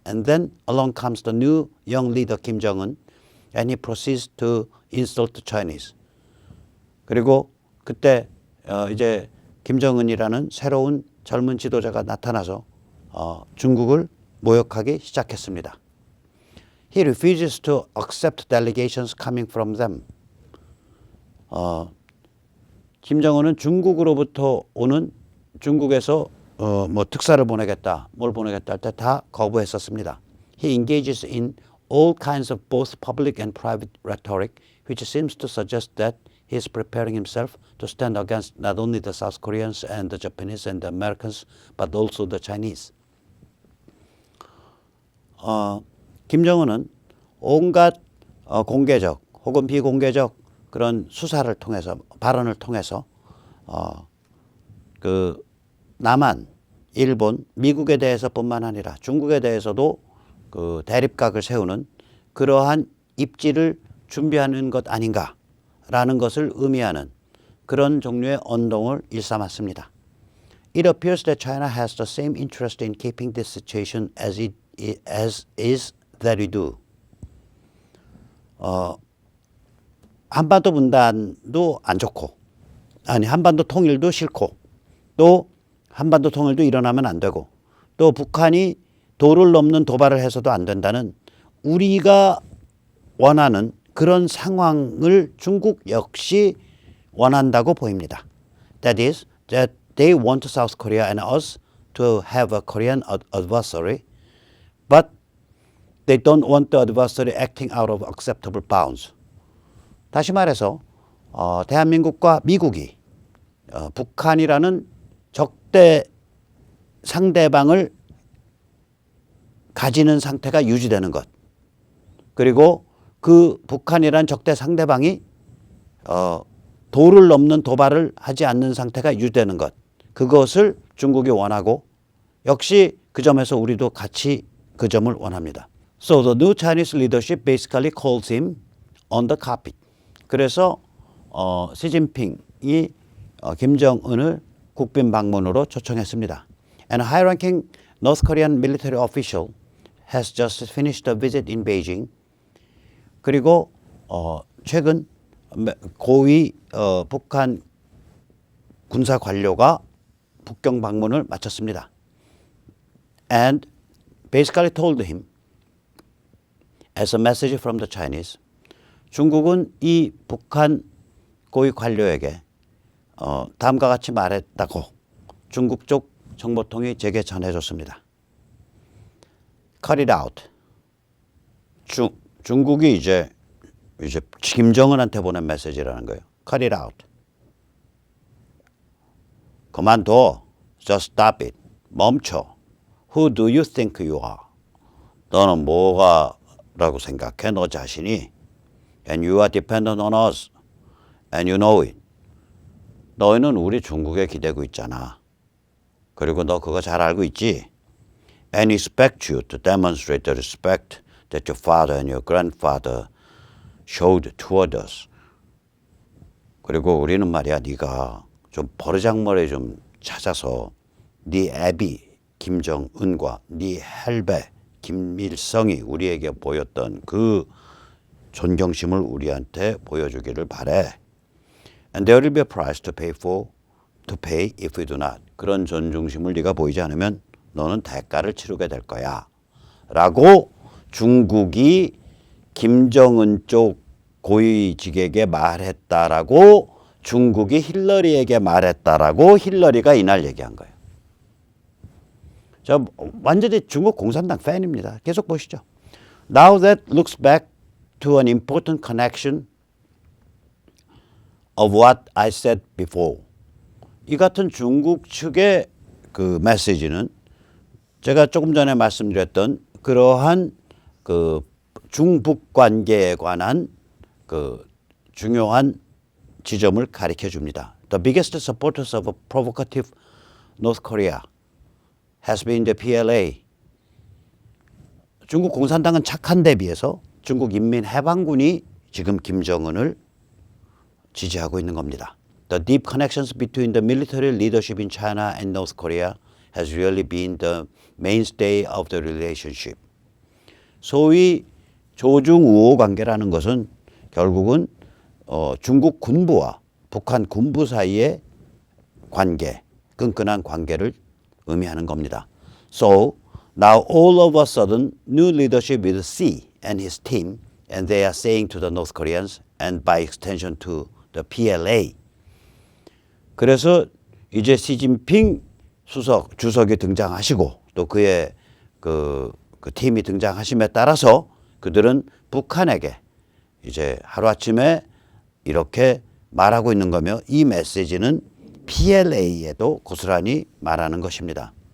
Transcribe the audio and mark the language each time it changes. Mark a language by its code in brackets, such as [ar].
[en] And then along comes the new young leader Kim Jong-un, and he proceeds to insult the Chinese. [ko] 그리고 그때 이제 김정은이라는 새로운 젊은 지도자가 나타나서 중국을 모욕하기 시작했습니다. [en] He refuses to accept delegations coming from them. [ko] 김정은은 중국으로부터 오는 중국에서 뭐 특사를 보내겠다, 뭘 보내겠다 할 때 다 거부했었습니다. [en] He engages in all kinds of both public and private rhetoric, which seems to suggest that he is preparing himself to stand against not only the South Koreans and the Japanese and the Americans, but also the Chinese. [ko] 김정은은 온갖 공개적 혹은 비공개적 그런 수사를 통해서 발언을 통해서 그 남한, 일본, 미국에 대해서뿐만 아니라 중국에 대해서도 그 대립각을 세우는 그러한 입지를 준비하는 것 아닌가라는 것을 의미하는 그런 종류의 언동을 일삼았습니다. [en] It appears that China has the same interest in keeping this situation as is that we do. [ko] 한반도 분단도 안 좋고, 한반도 통일도 싫고, 또 한반도 통일도 일어나면 안 되고, 또 북한이 도를 넘는 도발을 해서도 안 된다는 우리가 원하는 그런 상황을 중국 역시 원한다고 보입니다. [en] That is, that they want South Korea and us to have a Korean adversary but they don't want the adversary acting out of acceptable bounds. [ko] 다시 말해서 대한민국과 미국이 북한이라는 적대 상대방을 가지는 상태가 유지되는 것, 그리고 그 북한이라는 적대 상대방이 도를 넘는 도발을 하지 않는 상태가 유지되는 것, 그것을 중국이 원하고 역시 그 점에서 우리도 같이 그 점을 원합니다. [en] So the new Chinese leadership basically calls him on the carpet. [ko] 그래서 시진핑이 김정은을 국빈 방문으로 초청했습니다. [en] And a high-ranking North Korean military official has just finished a visit in Beijing. [ko] 그리고 최근 고위 북한 군사 관료가 북경 방문을 마쳤습니다. [en] And basically told him, as a message from the Chinese, [ko] 중국은 이 북한 고위 관료에게 다음과 같이 말했다고 중국 쪽 정보통이 제게 전해줬습니다. [en] Cut it out. [ko] 중국이 이제 김정은한테 보낸 메시지라는 거예요. [en] Cut it out. [ko] 그만둬. [en] Just stop it. [ko] 멈춰. [en] Who do you think you are? [ko] 너는 뭐가라고 생각해? 너 자신이. [en] And you are dependent on us. And you know it. [ko] 너희는 우리 중국에 기대고 있잖아. 그리고 너 그거 잘 알고 있지? [en] And expect you to demonstrate the respect that your father and your grandfather showed toward us. [ko] 그리고 우리는 말이야, 네가 좀 버르장머리 좀 찾아서 네 애비 김정은과 네 헬베 김일성이 우리에게 보였던 그 존경심을 우리한테 보여주기를 바래. [en] And there will be a price to pay if we do not. [ko] 그런 존중심을 네가 보이지 않으면 너는 대가를 치르게 될 거야. 라고 중국이 김정은 쪽 고위직에게 말했다라고 중국이 힐러리에게 말했다라고 힐러리가 이날 얘기한 거예요. 저 완전히 중국 공산당 팬입니다. 계속 보시죠. [en] Now that looks back to an important connection of what I said before. [ko] 이 같은 중국 측의 그 메시지는 제가 조금 전에 말씀드렸던 그러한 그 중북 관계에 관한 그 중요한 지점을 가리켜 줍니다. [en] The biggest supporters of a provocative North Korea has been the PLA. [ko] 중국 공산당은 착한 데 비해서 중국 인민해방군이 지금 김정은을 지지하고 있는 겁니다. [en] The deep connections between the military leadership in China and North Korea has really been the mainstay of the relationship. [ko] 소위 조중우호 관계라는 것은 결국은 중국 군부와 북한 군부 사이의 관계, 끈끈한 관계를 의미하는 겁니다. [en] So now all of a sudden new leadership will see and his team and they are saying to the North Koreans and by extension to the PLA. [ko] 그래서 이제 시진핑 주석이 등장하시고 또 그의 그 팀이 등장하심에 따라서 그들은 북한에게 이제 하루아침에 이렇게 말하고 있는 거며 이 메시지는 PLA에도 고스란히 말하는 것입니다.